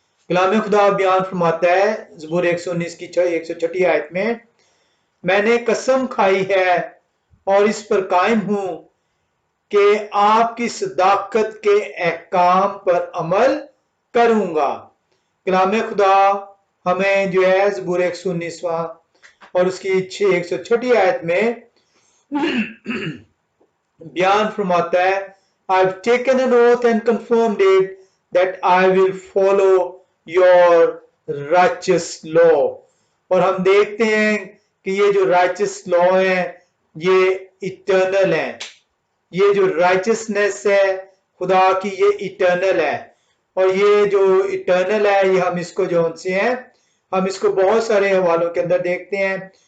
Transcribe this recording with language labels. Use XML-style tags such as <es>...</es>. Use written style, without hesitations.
<hi>कलाम खुदा बयान फरमाता है ज़बूर 119 की 106 आयत में, मैंने कसम खाई है और इस पर कायम हूं कि आपकी सदाकत के अहकाम पर अमल करूंगा। कलाम खुदा हमें जो है ज़बूर 119 और उसकी 106 आयत में बयान फरमाता है,</hi> <en>I've taken an oath and confirmed it that I will follow your righteous law।</en> <hi>और हम देखते हैं कि ये जो righteous law है ये इटर्नल है, ये जो righteousness है खुदा की ये इटर्नल है। और ये जो इटर्नल है ये हम इसको जो उनसे हैं हम इसको बहुत सारे हवालों के अंदर देखते हैं।</hi>